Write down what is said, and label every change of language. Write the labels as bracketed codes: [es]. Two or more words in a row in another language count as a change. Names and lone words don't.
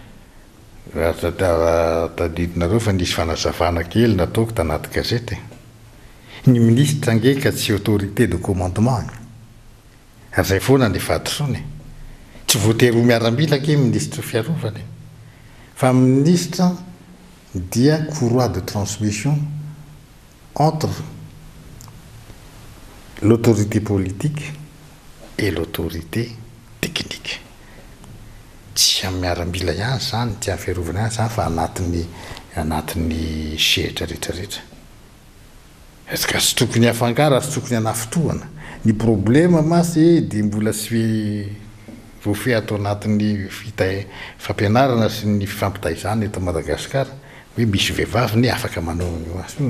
[mg] raha tadidinareo fa nisy fanazavana kely nataoko tanaty gazety ny ministra nge ka tsy [fr] autorité de commandement [mg] ary zay foana ny fadisony tsy voatery ho miaramila ke ministre fiarovany fa ministre dia [fr] courroie de transmission entre l'autorité politique et l'autorité technique. [mg] Tsy amin'ny miaramila ihany zany tsy amin'ny fiarovana ihany zany fa anatin'ny sehatra rehetrarehetra. Ka tsy tokony hafangaro ary tsy tokony hanafotoana. Ny problema masy dia mbola tsy voafehy atao anatin'ny fampianarana sy ny fifampitaizana eto Madagasikara hoe misy vehivavy ny afaka manao io.